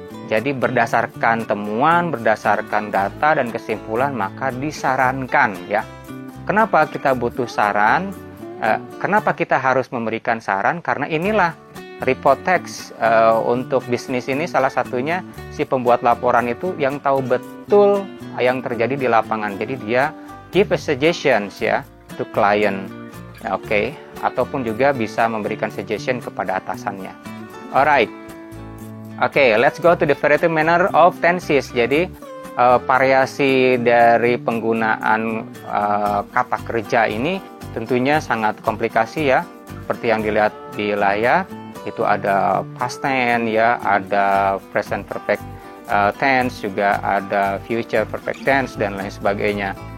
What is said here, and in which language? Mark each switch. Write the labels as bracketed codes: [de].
[id] Jadi berdasarkan temuan, berdasarkan data dan kesimpulan, maka disarankan ya. Kenapa kita butuh saran? Kenapa kita harus memberikan saran? Karena inilah report text untuk bisnis ini, salah satunya si pembuat laporan itu yang tahu betul yang terjadi di lapangan. Jadi dia [en] give a suggestions [id] ya [en] to client. [id] Oke. Ataupun juga bisa memberikan suggestion kepada atasannya. Alright. [en] Oke, let's go to the variety manner of tenses. [id] Jadi variasi dari penggunaan kata kerja ini tentunya sangat komplikasi ya. Seperti yang dilihat di layar, itu ada past tense ya, ada present perfect tense, juga ada future perfect tense dan lain sebagainya.